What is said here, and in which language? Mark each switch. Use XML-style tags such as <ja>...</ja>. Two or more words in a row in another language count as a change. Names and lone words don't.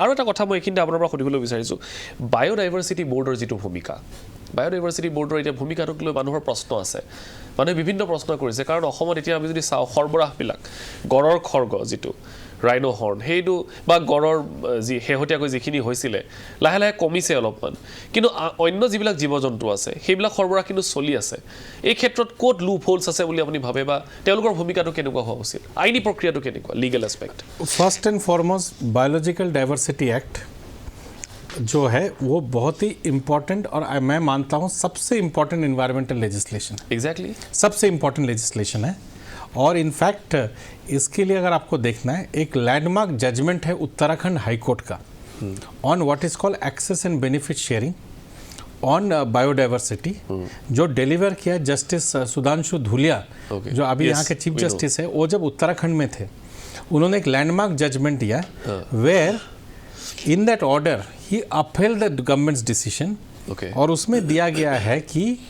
<as>আৰু এটা কথা মই এইখিনিতে আপোনাৰ পৰা সুধিবলৈ বিচাৰিছোঁ বায়'ডাইভাৰ্চিটি বৰ্ডৰ যিটো ভূমিকা বায়'ডাইভাৰ্চিটি বৰ্ডৰ এতিয়া ভূমিকাটোক লৈ মানুহৰ প্ৰশ্ন আছে মানুহে বিভিন্ন প্ৰশ্ন কৰিছে কাৰণ অসমত এতিয়া আমি যদি চাওঁ সৰবৰাহবিলাক গড়ৰ খৰ্গ যিটো</as> <en>rhino horn</en> <as>সেইটো বা গড়ৰ যি শেহতীয়াকৈ যিখিনি হৈছিলে লাহে লাহে কমিছে অলপমান কিন্তু অন্য যিবিলাক জীৱ জন্তু আছে সেইবিলাক সৰবৰাহ কিন্তু চলি আছে এই ক্ষেত্ৰত ক'ত</as> <en>loop holes</en> <as>আছে বুলি আপুনি ভাবে বা তেওঁলোকৰ ভূমিকাটো কেনেকুৱা হোৱা উচিত আইনী প্ৰক্ৰিয়াটো কেনেকুৱা</as> <en>legal aspect first and foremost biological diversity act</en> <hi>जो है वो बहुत ही इम्पोर्टेंट और मैं मानता हूँ सबसे इम्पोर्टेंट</hi> <en>environmental legislation</en> <hi>एग्जैक्टली सबसे इम्पोर्टेंट लेजिस्लेशन है और इनफैक्ट इसके लिए अगर आपको देखना है एक</hi> <en>landmark judgment</en> <hi>है उत्तराखंड हाईकोर्ट का</hi> <en>on what is called access and benefit sharing on biodiversity</en> <hi>जो डिलीवर किया जस्टिस सुधांशु धूलिया जो अभी यहाँ के</hi> <en>chief justice</en> <hi>है वो जब उत्तराखंड में थे उन्होंने एक</hi> <en>landmark judgment</en> <hi>दिया</hi> <en>wherein that order he upheld the government's decision</en> <hi>और उसमें दिया गया है कि</hi>